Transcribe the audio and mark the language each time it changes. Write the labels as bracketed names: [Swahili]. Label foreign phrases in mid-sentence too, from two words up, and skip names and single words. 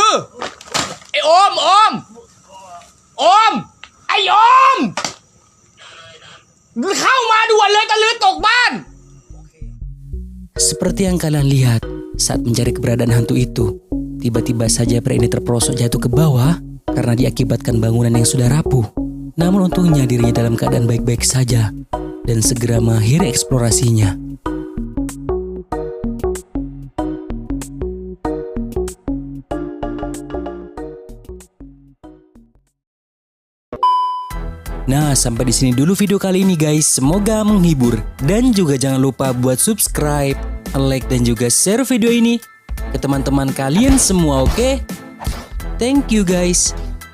[Thai] Om. Ay, Om. เข้ามาด่วนเลยตะลือตกบ้าน [Indonesian] Seperti yang kalian lihat saat mencari keberadaan hantu itu, tiba-tiba saja pria ini terperosok jatuh ke bawah karena diakibatkan bangunan yang sudah rapuh. Namun untungnya dirinya dalam keadaan baik-baik saja dan segera mengakhiri eksplorasinya. Nah, sampai di sini dulu video kali ini guys. Semoga menghibur dan juga jangan lupa buat subscribe, like dan juga share video ini ke teman-teman kalian semua, oke? [English] Thank you guys.